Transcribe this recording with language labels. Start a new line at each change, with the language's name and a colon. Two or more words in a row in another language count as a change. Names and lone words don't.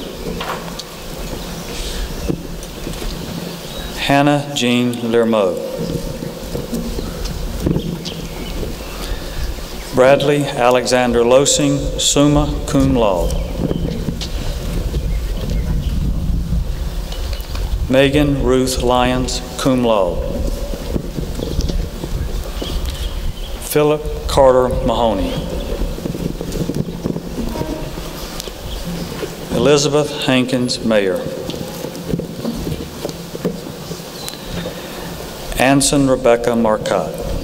English: Hannah Jean Lermot. Bradley Alexander Losing,
Latin: summa cum laude.
English: Megan Ruth Lyons,
Latin: cum laude.
English: Philip Carter Mahoney. Elizabeth Hankins Mayer. Anson Rebecca Marcotte.